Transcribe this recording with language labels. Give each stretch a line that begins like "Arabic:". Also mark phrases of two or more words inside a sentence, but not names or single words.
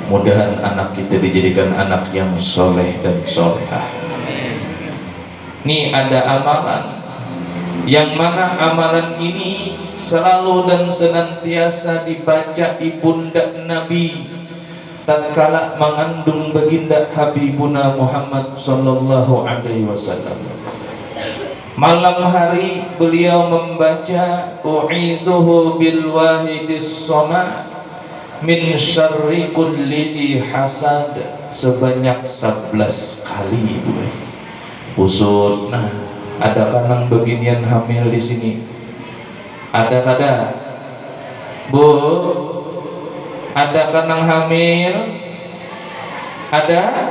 Indonesian: Mudahan anak kita dijadikan anak yang soleh dan solehah. Nih ada amalan, yang mana amalan ini selalu dan senantiasa dibaca ibunda Nabi tatkala mengandung baginda Habibuna Muhammad
Arabic: صلى الله عليه وسلم.
Indonesian: Malam hari beliau membaca
Arabic: أعيذه بالواحد الصمد من شر كل ذي حسد
Indonesian: sebanyak 11 kali. Pusut.
Banjar: Nah, ada kanang beginian hamil di sini? Ada kada? Bu, ada kanang hamil? Ada?